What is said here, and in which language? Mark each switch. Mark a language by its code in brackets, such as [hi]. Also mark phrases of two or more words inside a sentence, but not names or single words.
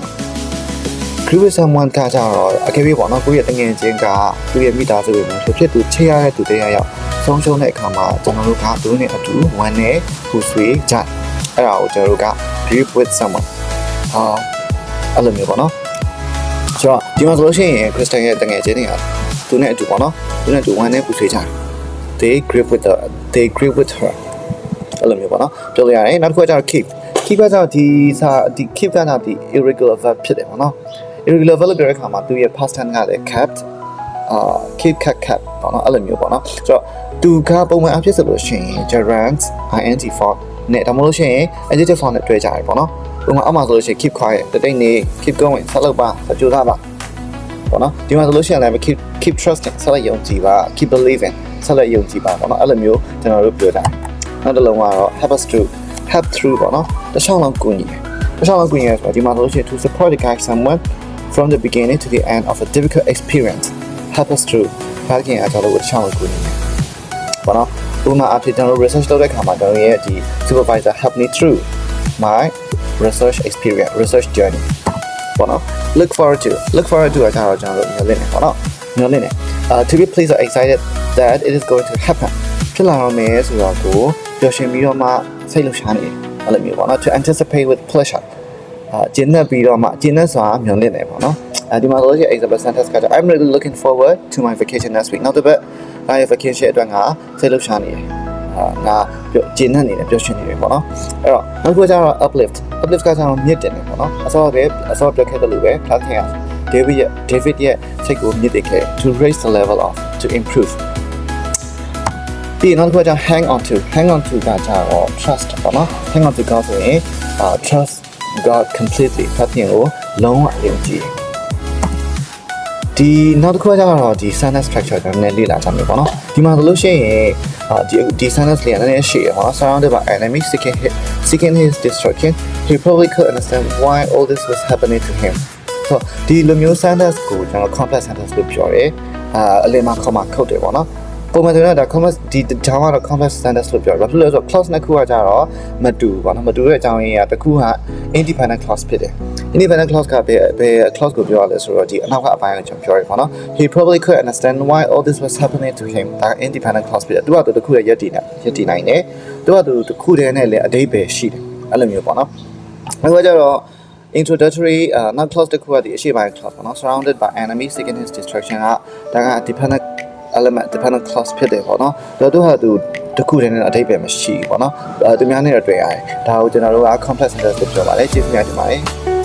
[my] someone ကကြတော့အကယ်၍ပေါ့နော်ကိုယ့်ရဲ့တငယ်ချင်းကသူ့ရဲ့မိသားစုတွေမှာဖြစ်သူချေရတဲ့သူတယောက်ဆုံးရှုံးတဲ့အခါမှာကျွန်တော်တို့ကသူနဲ့အတူဝမ်းနဲ့ပူဆွေးကြအဲ့ဒါကိုကျွန်တော်တို့က [en] grieve with someone [my] အဲ့လိုမျိုးပေါ့နော်ဆိုတော့ဒီမှာဆိုလို့ရှိရင်ခရစ်စတန်ရဲ့တငယ်ချင်းတွေကသူနဲ့အတူပေါ့နော်သူနဲ့အတူဝမ်းနဲ့ပူဆွေးကြ [en] they grieve with her [my] အဲ့လိုမျိုးပေါ့နော်ပြောလို့ရတယ်နောက်တစ်ခုကကျတော့ [en] keep keep [my] ကကြောင့်ဒီkeep ကကြောင့်ဒီ [en] irregular verb [my] ဖြစ်တယ်ပေါ့နော် [en] irregular verb [my] လို့ပြောတဲ့အခါမှာသူရဲ့ [en] past tense [my] ကလည်း kept [en] keep kept [my] ပေါ့နော်အဲ့လိုမျိုးပေါ့နော်ဆိုတော့သူကပုံမှန်အဖြစ်ဆိုလို့ရှိရင် [en] gerund ing form [my] နဲ့ဒါမှမဟုတ်လို့ရှိရင် [en] adjective form [my] နဲ့တွဲကြတယ်ပေါ့နော်ပုံမှန်အမှဆိုလို့ရှိရင် [en] keep quiet [my] တတိတ်နေ [en] keep going [my] ဆက်လုပ်ပါကြိုးစားပါပေါ့နော်ဒီမှာဆိုလို့ရှိရင်လည်း [en] keep trusting [my] ဆက်လက်ယုံကြည်ပါ [en] keep believing [my] ဆက်လက်ယုံကြည်ပါပေါ့နော်အဲ့လိုမျိုးကျွန်တော်တို့ပြောတာနောက်တစ်လုံးကတော့ [en] help through [my] ပေါ့နော်တစ်ချောင်းလုံးကူညီတယ်တစ်ချောင်းလုံးကူညီရဆိုတော့ဒီမှာဆိုလို့ရှိရင် [en] to support the guide someone from the beginning to the end of a difficult experience help us through [my] ဒါကရင်အကြောင်းလို့တစ်ချောင်းလုံးကူညီတယ်ပေါ့နော်ဥပမာအဖြစ်ကျွန် တော် research လုပ်တဲ့အခါမှာကျွန်တော်ရဲ့ဒီ [en] supervisor help me through my research experience research journey [my] ပေါ့နော် [en] look forward to [my] ကကျတော့ကျွန်တော်တို့မျှော်လင့်နေပေါ့နော်မျှော်လင့်နေ [en] to be pleased or excited that it is going to happen [my] ဖြစ်လာတော့မယ်ဆိုတော့ကိုပျော်ရွှင်ပြီးတော့မှစိတ်လှုပ်ရှားနေတယ်အဲ့လိုမျိုးပေါ့နော် [en] to anticipate with pleasure [my] ကျင်းနေပြီးတော့မှကျင်းနေဆိုတာမျှော်လင့်နေပေါ့နော်ဒီမှာဆိုရင် [en] example sentence [my] က [en] I'm really looking forward to my vacation next week [my] နောက်တစ်ပတ်ဒါရဲ့ vacation အတွက်ငါစိတ်လှုပ်ရှားနေတယ်ငါကျင်းနေတယ်ပျော်ရွှင်နေတယ်ပေါ့နော်အဲ့တော့နောက်တစ်ခုကျတော့ uplift ကကျတော့မြင့်တင်တယ်ပေါ့နော်အစောပြောခဲ့တယ်လို့ပဲ class ခင်က David ရဲ့စိတ်ကိုမြင့်တင်ခဲ့ [en] to raise the level of to improve [my] ဒီနောက်တစ်ခုကျ [en] hang on to [my] ကကျတော့ trust ပေါ့နော် [en] hang on to [my] ကဆိုရင် [en] trust God completely [my] ဖတ်ရင်ကိုလုံးဝယုံကြည်ဒီနောက်တစ်ခုကျတော့ဒီ [en] sentence structure [my] ကိုလည်းလေ့လာကြမယ်ပေါ့နော်ဒီမှာဆိုလို့ရှိရင်ဒီ sentence လေးကလည်းရှိရပေါ့နော် [en] surrounded by enemies seeking his destruction he probably could understand why all this was happening to him [my] ဆိုဒီလိုမျိုး sentence ကိုကျွန်တော် [en] complex sentence [my] လို့ပြောတယ်အလင်းမှာ comma ခုတ်တယ်ပေါ့နော်ပုံမှန်ဆိုရင်ဒါ complex ဒီကြောင်းကတော့ [en] complex sentence [my] လို့ပြောတယ်ဘာဖြစ်လဲဆိုတော့ clause နှစ်ခုကကြတော့မတူပေါ့နော်မတူတဲ့အကြောင်းရင်းကတစ်ခုက [en] independent clause [my] ဖြစ်တယ် [en] independent clause [my] ကဘယ် clause ကိုပြောရလဲဆိုတော့ဒီအနောက်ကအပိုင်းကိုကျွန်တော်ပြောရပါတော့ [en] he probably could understand why all this was happening to him [my] ဒါ [en] independent clause [my] ဖြစ်တယ်သူကတစ်ခုရဲ့ယက်တည်နိုင်တယ်သူကတစ်ခုတည်းနဲ့လည်းအဓိပ္ပာယ်ရှိတယ်အဲ့လိုမျိုးပေါ့နော်အခုကျတော့ [en] introductory not clause [my] တစ်ခုကဒီအရှိပိုင်း clause ပေါ့နော် [en] surrounded by enemies seeking his destruction [my] ကဒါက [en] dependent clause [my] ဖြစ်တယ်ပေါ့နော်တော့သူဟာသူတစ်ခုတည်းနဲ့အဓိပ္ပာယ်မရှိဘူးပေါ့နော်သူများနဲ့တော့တွေ့ရတယ်ဒါကိုကျွန်တော်တို့က [en] complex sentence [my] လို့ပြောပါတယ်ကျေးဇူးများတင်ပါတယ်